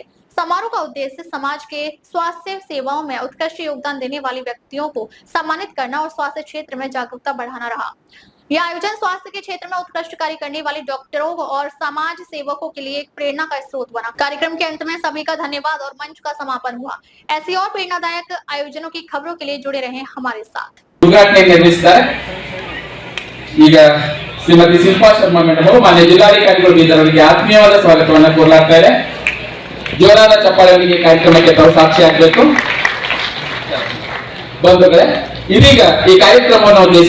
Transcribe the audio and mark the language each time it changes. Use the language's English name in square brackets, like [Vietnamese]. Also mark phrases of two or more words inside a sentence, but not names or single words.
[Hindi] समारोह का उद्देश्य समाज के स्वास्थ्य सेवाओं में उत्कृष्ट योगदान देने वाले व्यक्तियों को सम्मानित करना और स्वास्थ्य क्षेत्र में जागरूकता बढ़ाना रहा। यह आयोजन स्वास्थ्य के क्षेत्र में उत्कृष्ट कार्य करने वाले डॉक्टरों और समाज सेवकों के लिए एक प्रेरणा का स्रोत बना। कार्यक्रम के अंत में सभी का धन्यवाद और मंच का समापन हुआ। ऐसी और प्रेरणादायक आयोजनों की खबरों के लिए जुड़े रहें हमारे साथ। [Kannada] ಉದ್ಘಾಟನೆ ನಿರ್ವಹಿಸುತ್ತಾರೆ ಈಗ ಶ್ರೀಮತಿ ಶಿಲ್ಪಾ ಶರ್ಮಾ ಮೇಡಮ್ ಅವರು ಮಾನ್ಯ ಜಿಲ್ಲಾಧಿಕಾರಿಗಳು ಬೀದರ್ಗೆ ಆತ್ಮೀಯವಾದ ಸ್ವಾಗತವನ್ನು ಕೋರಲಾಗ್ತಾರೆ. ಜೋರಾದ ಚಪ್ಪಾಳೆಯೊಂದಿಗೆ ಕಾರ್ಯಕ್ರಮಕ್ಕೆ ತಾವು ಸಾಕ್ಷಿಯಾಗಬೇಕು. ಬಂಧುಗಳೇ, ಇದೀಗ ಈ ಕಾರ್ಯಕ್ರಮವನ್ನು ಉದ್ದೇಶಿಸಿ